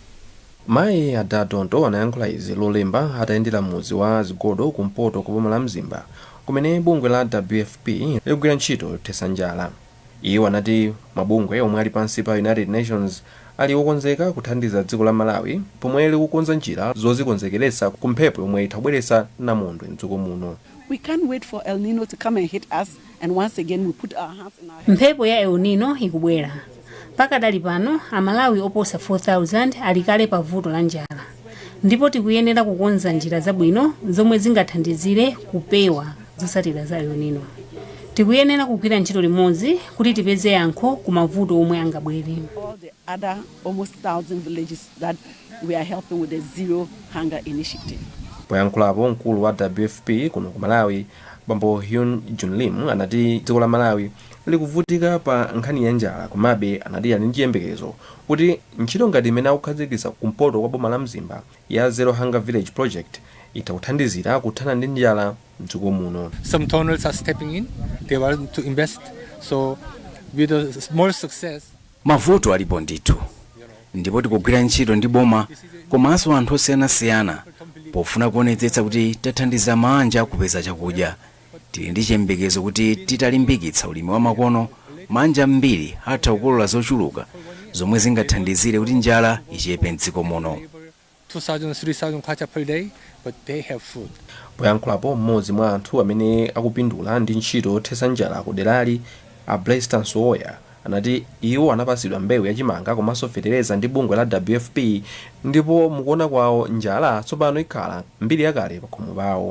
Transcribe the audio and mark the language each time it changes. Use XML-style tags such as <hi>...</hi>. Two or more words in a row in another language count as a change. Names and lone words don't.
<ny>Mayi Adanonto anayankhula izi lolemba atayendera muzi wa Zigodo kumpoto ku boma la Mzimba kumene bungwe la WFP likugwira ntchito yothetsa njala. Iwo anati mabungwe omwe ali pansi pa United Nations ali okonzeka kuthandiza dziko la Malawi pomwe likukonza njira zozikonzekeretsa ku mphepo yomwe itabweretsa namondwe mdziko muno.</ny> <en>We can't wait for El Nino to come and hit us and once again we put our hands in our heads.</en> <ny>Mphepo ya El Nino ikubwera. Pakadali pano Amalawi oposa 4000 alikale pa vuto la njala. Ndipo tikuyenera kukonza njira zabwino zomwe zingathandizire kupewa zotsatira za El Nino. Tikuyenera kugwira ntchito limodzi kuti tipeze yankho ku mavuto omwe angabwere.</ny> <en>All the other almost 1000 villages that we are helping with the Zero Hunger Initiative.</en> <ny>Poyankhulapo mkulu wa WFP kuno ku Malawi Bambo Hyun Junlim anati dziko la Malawi likuvutika pa nkhani ya njala komabe anati ali ndi chiyembekezo kuti ntchito ngati imene akukhazikitsa kumpoto kwa boma la Mzimba ya Zero Hunger Village Project itakuthandizira kuthana ndi njala mdziko muno.</ny> <en>Some donors are stepping in. They want to invest. So with a small success.</en> <ny>Mavuto alipo ndithu. Ndipo tikugwira ntchito ndi boma komanso anthu osiyanasiyana pofuna kuonetsetsa kuti tathandiza manja kupeza chakudya. Tili ndi chiyembekezo kuti titalimbikitsa ulimi wa makono manja mbiri atha kukolola zochuluka zomwe zingathandizire kuti njala ichepe mdziko muno.</ny> <en>2,000-3,000 kwacha per day, but they have food.</en> <ny>Poyankhulapo mmodzi mwa anthu amene akupindula ndi ntchito yothetsa njala ku derali a Blaiston Soya anati iwo anapasidwa mbewu yachimanga komanso fetereza ndi bungwe la WFP ndipo mukuona kwawo njala tsopano ikhala mbiri yakale pa khomo pawo.</ny>